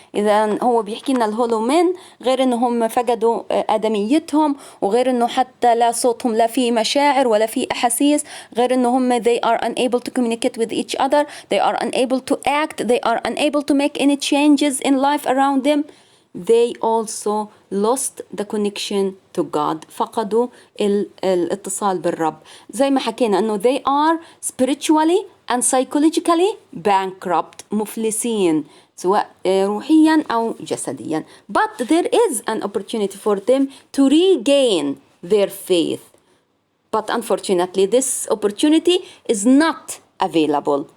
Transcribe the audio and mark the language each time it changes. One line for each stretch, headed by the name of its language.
Arabic: إذا هو بيحكي لنا الهولو من غير إنهم
English: فقدوا آدميتهم وغير إنه حتى لا صوتهم لا في مشاعر ولا في أحاسيس، غير إنهم they are unable to communicate with each other, they are unable to act, they are unable to make any changes in life around them. They also lost the connection to God.
Arabic: فقدوا الاتصال بالرب. زي ما حكينا إنه
English: they are spiritually and psychologically bankrupt.
Arabic: مفلسين سواء روحيا أو جسديا.
English: But there is an opportunity for them to regain their faith. But unfortunately, this opportunity is not available.